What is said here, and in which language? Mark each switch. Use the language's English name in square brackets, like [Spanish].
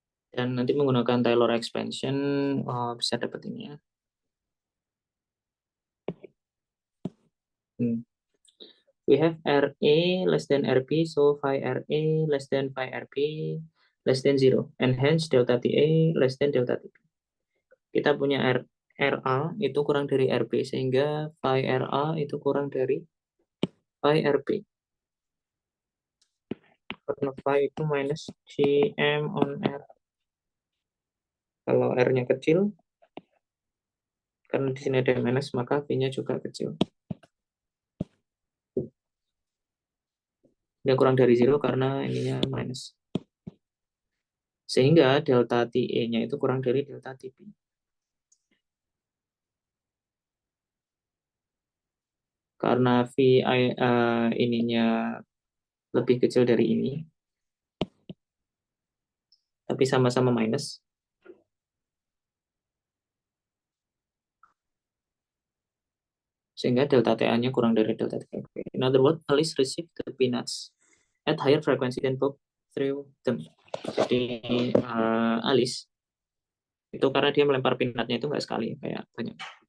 [Indonesian] Dan nanti menggunakan Taylor expansion bisa dapat ini ya. [English] We have RA less than RB, so phi RA less than phi RB less than 0, and hence delta TA less than delta TB. [Indonesian] Kita punya RA itu kurang dari RB, sehingga phi RA itu kurang dari phi RB. Karena phi itu minus GM on R. Kalau R-nya kecil, karena di sini ada minus, maka V-nya juga kecil. Dia kurang dari 0 karena ininya minus. Sehingga delta TA-nya itu kurang dari delta TB. Karena V ininya lebih kecil dari ini, tapi sama-sama minus. Sehingga delta TA-nya kurang dari delta TB. [English] In other words, Alice received the peanuts at higher frequency than Bob threw them. [Indonesian] Jadi Alice itu karena dia melempar peanutnya itu nggak sekali, kayak banyak.